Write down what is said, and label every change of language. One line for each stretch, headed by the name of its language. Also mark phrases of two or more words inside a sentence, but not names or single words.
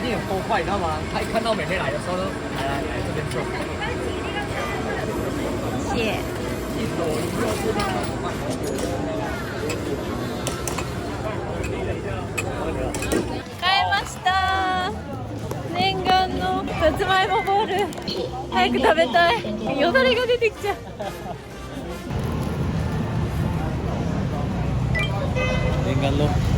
Chinese: 多块，你知道吗？他一看到美妹来的时候，来这边坐。谢谢。
Japanese: 買いました。念願のさつまいもボール。早く食べたい。よだれが出てきちゃう。念願の。や